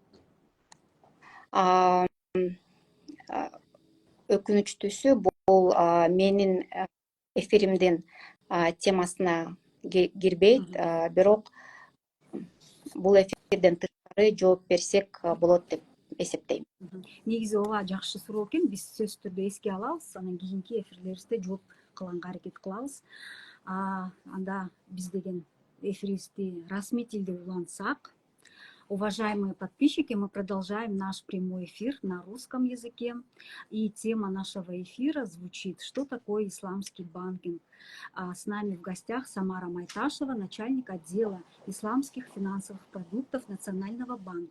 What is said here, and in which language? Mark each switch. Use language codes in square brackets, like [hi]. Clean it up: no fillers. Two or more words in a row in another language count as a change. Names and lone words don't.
[ky] Өкүнүчтүүсү бул менин эфиримдин темасына кирбейт, бирок бул эфирден тышкары жооп берсек болот деп эсептейм. Негизи ооба жакшы суроо экен. Биз сөзсүз түрдө эске алабыз, анан кийинки эфирлерибизде жооп кылганга аракет кылабыз. Анда биз деген эфирибизди расмий тилде улантсак. [ru] Уважаемые подписчики, мы продолжаем наш прямой эфир на русском языке. И тема нашего эфира звучит: что такое исламский банкинг? С нами в гостях Самара Майташева, начальник отдела исламских финансовых продуктов Национального банка.